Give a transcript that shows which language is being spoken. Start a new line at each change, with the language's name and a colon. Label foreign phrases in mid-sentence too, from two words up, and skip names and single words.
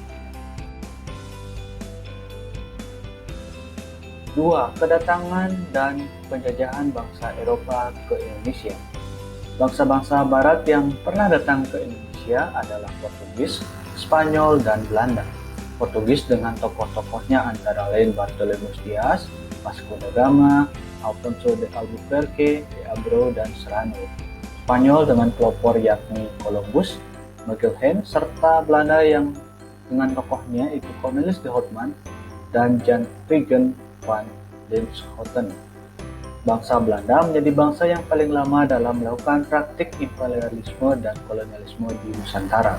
Indonesian: 2. Kedatangan dan penjajahan bangsa Eropa ke Indonesia. Bangsa-bangsa barat yang pernah datang ke Indonesia adalah Portugis, Spanyol, dan Belanda. Portugis dengan tokoh-tokohnya antara lain Bartolomé Dias, Vasco da Gama, Alfonso de Albuquerque, de Abreu, dan Serrano. Spanyol dengan pelopor yakni Columbus, Magellan, serta Belanda yang dengan tokohnya itu Cornelis de Houtman dan Jan Huygens van Linschoten. Bangsa Belanda menjadi bangsa yang paling lama dalam melakukan praktik imperialisme dan kolonialisme di Nusantara.